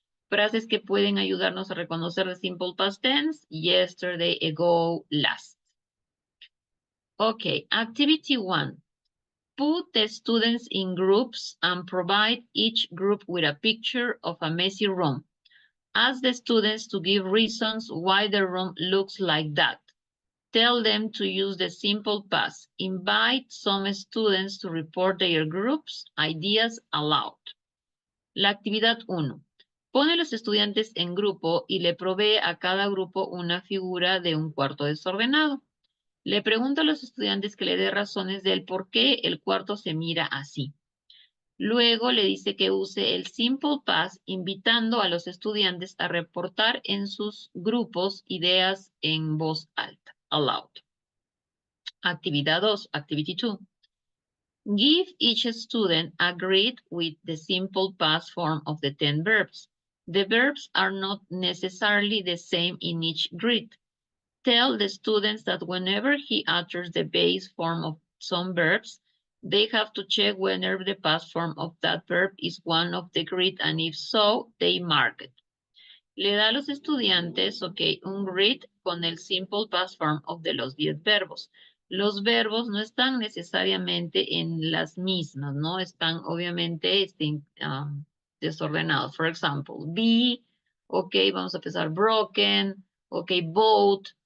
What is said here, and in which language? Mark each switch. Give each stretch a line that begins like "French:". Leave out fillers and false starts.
Spanish: Frases que pueden ayudarnos a reconocer
English: the simple past tense, yesterday, ago, last. Ok, activity one. Put the students in groups and provide each group with a picture of a messy room. Ask the students to give reasons why the room looks like that. Tell them to use the simple past. Invite some students to report their groups' ideas aloud.
Spanish: La actividad 1. Pone a los estudiantes en grupo y le provee a cada grupo una figura de un cuarto desordenado. Le pregunta a los estudiantes que le dé razones del por qué el cuarto se mira así. Luego le dice que use el
English: simple past,
Spanish: invitando a los estudiantes a reportar en sus grupos ideas en voz alta, aloud. Actividad 2,
English: activity 2. Give each student a grid with the simple past form of the 10 verbs. The verbs are not necessarily the same in each grid. Tell the students that whenever he utters the base form of some verbs, they have to check whenever the past form of that verb is one of the grid, and if so, they mark it.
Spanish: Le da a los estudiantes, un grid con el
English: simple past form of
Spanish: de los 10 verbos. Los verbos no están necesariamente en las mismas, ¿no? Están obviamente desordenados.
English: For example,
Spanish: be, vamos a empezar broken, boat.